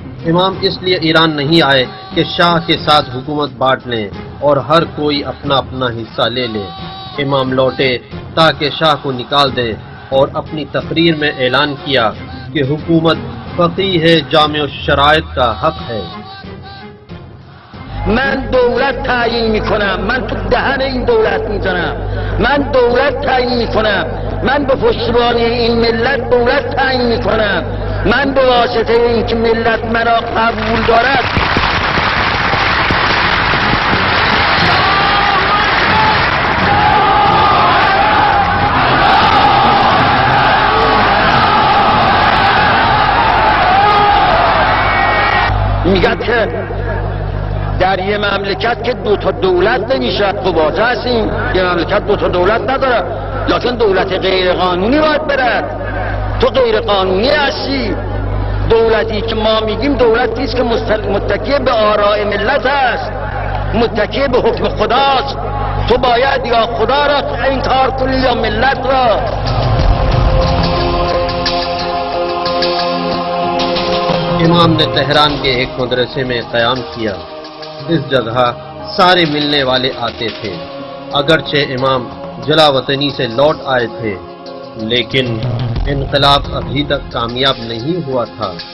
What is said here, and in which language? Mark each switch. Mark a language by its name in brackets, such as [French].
[Urdu] امام اس لیے ایران نہیں آئے کہ شاہ کے ساتھ حکومت بانٹ لیں اور ہر کوئی اپنا اپنا حصہ لے لے۔ امام لوٹے تاکہ شاہ کو نکال دیں اور اپنی تقریر میں اعلان کیا کہ حکومت فقیہ جامع الشرائط کا حق ہے۔ [Persian] من دولت تعیین میکنم، من تو دهن این دولت میزنم، من دولت تعیین میکنم، من به پشتیبانی این ملت دولت تعیین میکنم، من به واسطه اینکه ملت مرا قبول دارد میگد که در یه مملکت که دو تا دولت نمیشه، خب واضح هستیم یه مملکت دو تا دولت نداره، لکن دولت غیر قانونی باید برد. تو غیر قانونی هستی. دولتی که ما میگیم دولتی است که متکی به آراء ملت است، متکی به حکم خداست. تو باید یا خدا را انکار کنی یا ملت را. [Urdu] امام نے تہران کے ایک مدرسے میں قیام کیا. اس جگہ سارے ملنے والے آتے تھے. اگرچہ امام جلا وطنی سے لوٹ آئے تھے لیکن انقلاب ابھی تک کامیاب نہیں ہوا تھا.